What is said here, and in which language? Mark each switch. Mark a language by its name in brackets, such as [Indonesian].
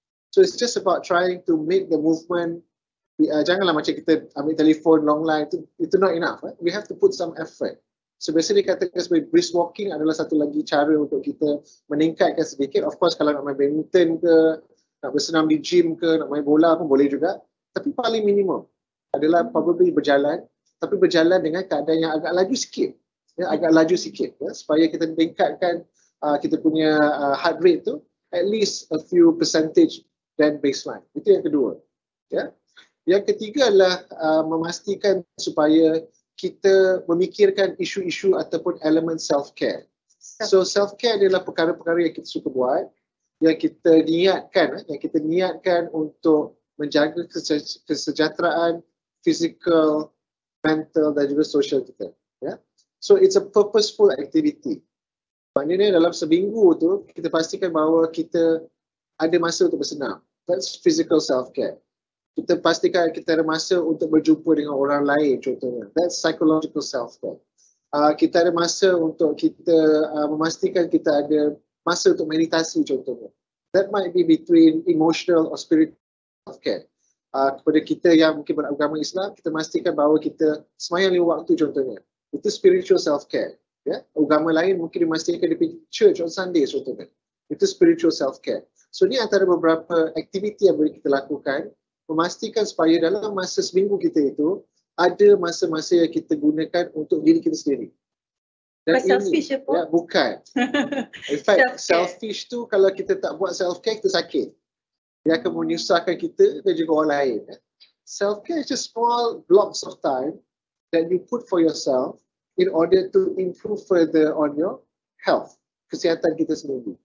[English] So it's just about trying to make the movement, [Malay] janganlah macam kita ambil telefon [English] long line, itu not enough. We have to put some effort. [Malay] So biasanya dikatakan sebagai brisk walking adalah satu lagi cara untuk kita meningkatkan sedikit. Of course kalau nak main badminton ke, nak bersenam di gym ke, nak main bola pun boleh juga. Tapi paling minimum adalah probably berjalan, tapi berjalan dengan keadaan yang agak laju sikit. Agak laju sikit supaya kita meningkatkan kita punya heart rate tu [English] at least a few percentage than baseline. [Malay] Itu yang kedua. Ya. Yang ketiga adalah memastikan supaya kita memikirkan isu-isu ataupun elemen self-care. So self-care adalah perkara-perkara yang kita suka buat, yang kita niatkan untuk menjaga kesejahteraan fizikal, mental dan juga sosial kita. Ya. [English] So it's a purposeful activity. [Malay] Maknanya dalam seminggu tu kita pastikan bahawa kita ada masa untuk bersenam. [English] That's physical self-care. [Malay] Kita pastikan kita ada masa untuk berjumpa dengan orang lain contohnya. [English] That's psychological self-care. [Malay] Kita ada masa untuk kita memastikan kita ada masa untuk meditasi contohnya. [English] That might be between emotional or spiritual self-care. [Malay] Kepada kita yang mungkin beragama Islam, kita pastikan bahawa kita semayang 5 waktu contohnya. Itu spiritual self-care. Ya? Agama lain mungkin dimastikan di [English] church on Sunday [Malay] contohnya. Itu spiritual self-care. So ni antara beberapa aktiviti yang boleh kita lakukan, memastikan supaya dalam masa seminggu kita itu, ada masa-masa yang kita gunakan untuk diri kita sendiri. Dan selfish ya, bukan. [English] In fact, [Malay] selfish tu kalau kita tak buat self-care, kita sakit. Dia akan menyusahkan kita dan juga orang lain. [English] Self-care is just small blocks of time that you put for yourself in order to improve further on your health, [Malay] kesihatan kita sendiri.